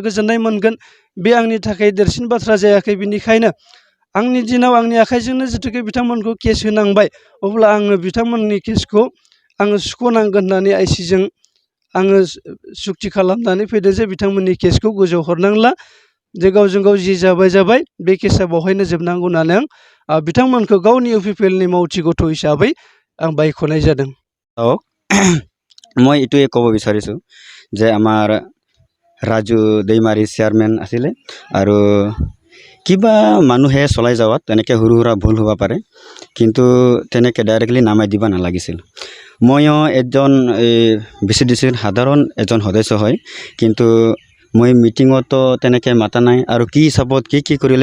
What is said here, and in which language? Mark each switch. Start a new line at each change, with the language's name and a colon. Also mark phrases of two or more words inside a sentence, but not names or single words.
Bodo: गोजोननाय मोनगोन बे आंनि थाखाय देरसिन बाथ्रा जायाखै बिनिखायनो आंनि दिनाव आंनि आखाइजोंनो जिथुखे बिथांमोनखौ केस होनांबाय अब्ला आङो बिथांमोननि केसखौ आङो सुख'नांगोन होननानै आइसिजों आङो सुक्ति खालामनानै फैदों जे बिथांमोननि केसखौ गोजौआव हरनांला जे गावजों गाव जि जाबाय बे केसा बेवहायनो जोबनांगौ होननानै आं बिथांमोनखौ गावनि इउपिपिएलनि मावथि गथ' हिसाबै आं बायख'नाय जादों
Assamese: মই এইটোৱে ক'ব বিচাৰিছোঁ যে আমাৰ ৰাজু दैमाৰী চেয়াৰমেন আছিলে আৰু কিবা মানুহে চলাই যাৱাত তেনেকৈ সৰু সুৰা ভুল হ'ব পাৰে কিন্তু তেনেকৈ ডাইৰেক্টলি নামাই দিব নালাগিছিল ময়ো এজন VCDCৰ সাধাৰণ এজন সদস্য হয় কিন্তু মই মিটিঙতো তেনেকৈ মাতা নাই আৰু কি হিচাপত কি কৰিলে